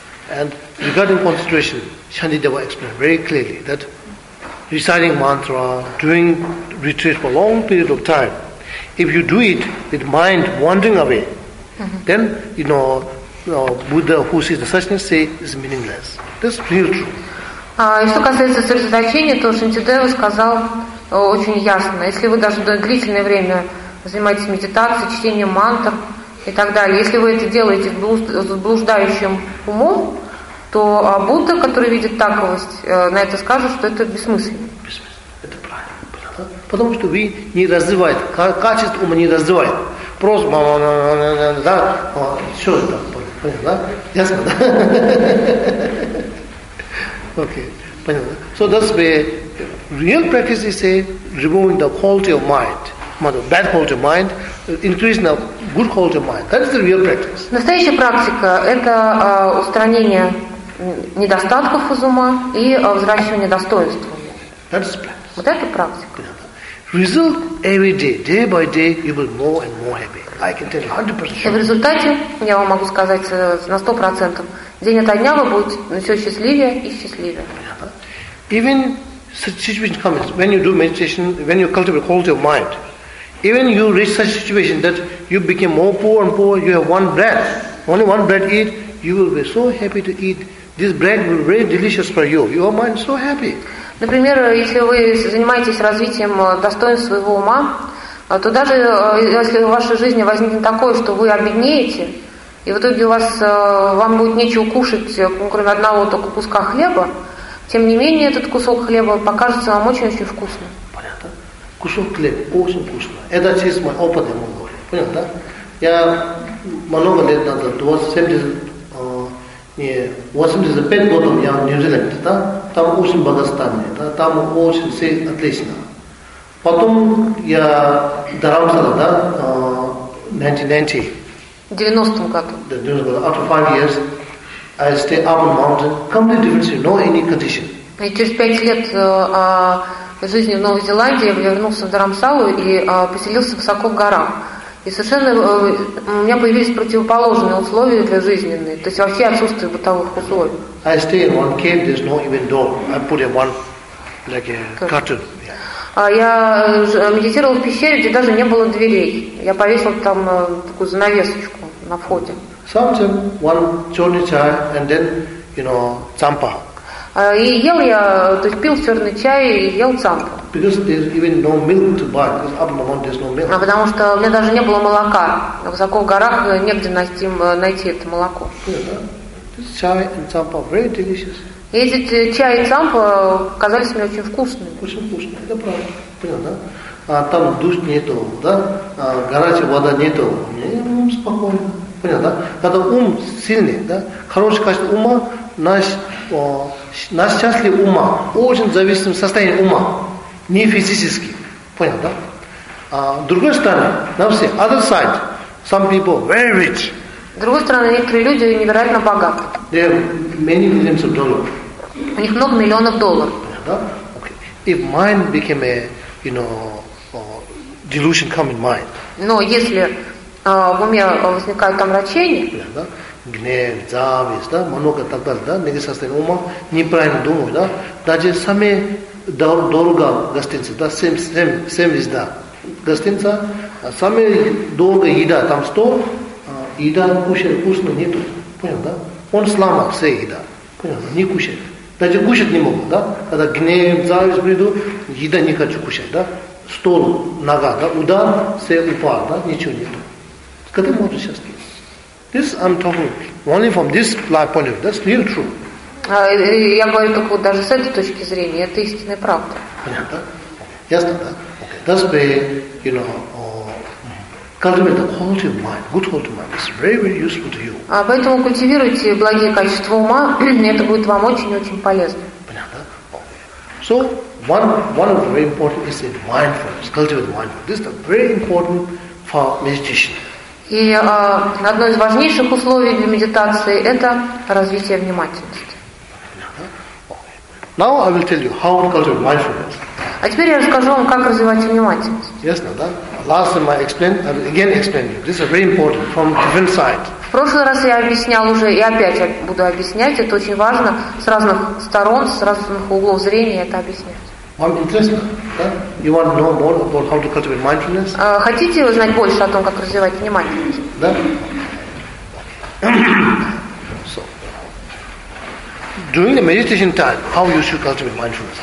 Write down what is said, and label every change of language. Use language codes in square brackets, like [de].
[en] And regarding concentration, Shantideva explained very clearly that reciting mantra, doing retreat for a long period of time, if you do it with mind wandering away, then, you know, Buddha who sees the suchness say it's meaningless. That's real true. [ru] И что касается сосредоточения, то Шантидева сказал очень ясно. Если вы даже длительное время занимаетесь медитацией, чтением мантр и так далее, если вы это делаете с блуждающим умом, то Будда, который видит таковость, на это скажет, что это бессмысленно. Бессмысленно. Это правильно. Потому что вы не развиваете, качество ума не развивает. Просто да, все это понятно, да? Ясно, да? Okay, понятно. [en] So that's where real practice is say removing the quality of mind, bad quality of mind, increasing the good quality of mind. That is the real practice. [ru] Настоящая практика – это устранение недостатков из ума и взращивание достоинства. [en] That is practice. [ru] Вот это практика. [en] Result every day, day by day, you will be more and more happy. I can tell you 100%. [ru] В результате, я вам могу сказать на 100%, день ото дня вы будете все счастливее и счастливее. [en] Even such situation comes, when you do meditation, when you cultivate quality of mind, even you reach such situation that you became more poor and poor, you have one bread, only one bread eat, you will be so happy to eat. This bread will be very delicious for you. Your mind is so happy. [ru] Например, если вы занимаетесь развитием достоинств своего ума, то даже если в вашей жизни возникнет такое, что вы обеднеете, и в итоге у вас, вам будет нечего кушать, кроме одного только куска хлеба, тем не менее этот кусок хлеба покажется вам очень-очень вкусным. Понятно. Кусок хлеба очень вкусный. Это через мой опыт, я могу говорить. Понятно, да? Я много лет назад, 85 лет я в Нью-Зеландии, да? Там очень благостанно, да? Там очень все отлично. Потом я Дарамсала, да, 1990. В 90-м году. Да, 90-м году. [en] After 5 years, I stay up on mountain, completely different, no any condition. [ru] И через 5 лет жизни в Новой Зеландии я вернулся в Дарамсалу и поселился высоко в горах. И совершенно у меня появились противоположные условия для жизненные, то есть вообще отсутствие бытовых условий. [en] I stay in one cave, there's not even door. I put in one like a curtain. [ru] Я медитировала в пещере, где даже не было дверей. Я повесила там такую занавесочку на входе. [en] Sometimes one [ru] черный чай [en] and then, you know, цампа. [ru] И ел я, то есть пил черный чай и ел цампа. [en] Because there's even no milk to buy, because up in the mountain there's no milk. [ru] А потому что у меня даже не было молока. Высоко в горах негде найти это молоко. [en] This chai and цампа very delicious. [ru] Эти чай и цампа казались мне очень вкусными. Очень вкусные, это правда. Понятно, да? А там душ нету, да? А горячая вода нету. Мне ум спокойный. Понятно, да? Когда ум сильный, да? Хорошее качество ума, на счастье ума, очень зависит от состояния ума, не физически. Понятно, да? А другой стороны, на все, [en] other side, [ru] some people very rich. С другой стороны, некоторые люди невероятно богаты. [en] They have many millions of dollars. [ru] У них много миллионов долларов. Да? Okay. [en] If mind became a, you know, delusion come in mind. [ru] Но если в уме возникают омрачения, да? Гнев, зависть, да, много так далее, да, негативное состояние ума, неправильно думаю, да, даже сами дорого гостиницы, да, всем везда гостиница, самая дорогая еда, там стол, еда кушает, вкусно нету, понял, да? Он сломал все еда, понял, не кушает. Даже кушать не могу, да? Когда гнев, зависть приду, еда не хочу кушать, да? Стол, нога, да? Удар, все упал, да? Ничего нету. Когда можно сейчас пить? [en] This I'm talking only from this life point of view. That's real true. [ru] Я говорю только вот даже с этой точки зрения. Это истинная правда. Понятно? Ясно, да? Okay. [en] That's where, you know, cultivate the quality of mind, good quality of mind. It's very, very useful to you. [ru] Поэтому культивируйте благие качества ума, это будет вам очень-очень полезно. Понятно? [en] So, one of the very important is in mindfulness, cultivate mindfulness. This is very important for meditation. [ru] И одно из важнейших условий для медитации – это развитие внимательности. [en] Now I will tell you how to cultivate mindfulness. [ru] А теперь я расскажу вам, как развивать внимательность. Ясно, да? [en] Last time I explained, I will again explain you. This is very important from different side. [ru] В прошлый раз я объяснял уже, и опять я буду объяснять. Это очень важно с разных сторон, с разных углов зрения это объяснять. Вам интересно, да? [en] You want to know more about how to cultivate mindfulness? [ru] Хотите узнать больше о том, как развивать внимательность? Да. [en] So, during the meditation time, how you should cultivate mindfulness?